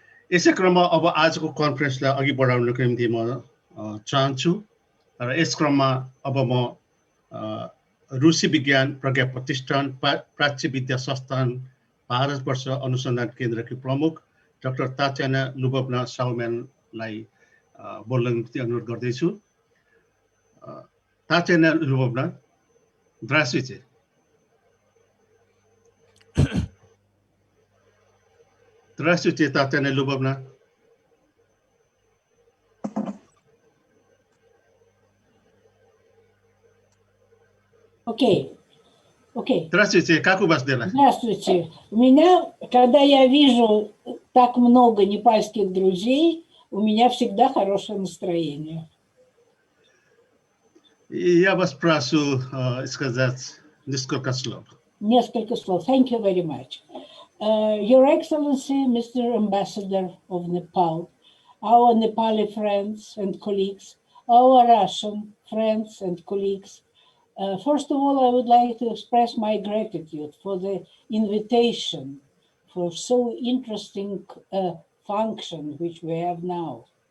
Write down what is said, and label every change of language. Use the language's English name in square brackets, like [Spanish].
[Nepali] यसै क्रममा अब आजको कन्फरेन्सलाई अघि बढाउनको निम्ति म चाहन्छु र यस क्रममा अब म रुसी विज्ञान प्रज्ञा प्रतिष्ठान प्राच्य विद्या संस्थान भारतवर्ष अनुसन्धान केन्द्रकी प्रमुख डाक्टर तात्याना लुबोभना साउम्यानलाई बोल्न निम्ति अनुरोध गर्दैछु। [Russian] Татьяна Львовна, здравствуйте. Здравствуйте, Татьяна Львовна. Окей. Здравствуйте, как у вас дела? Здравствуйте. У меня, когда я вижу так много непальских друзей, у меня всегда хорошее настроение. Я вас прошу сказать несколько слов. Несколько слов. [English] Thank you very much. Your Excellency, Mr. Ambassador of Nepal, our Nepali friends and colleagues, our Russian friends and colleagues, first of all, I would like to express my gratitude for the invitation for so interesting function which we have now.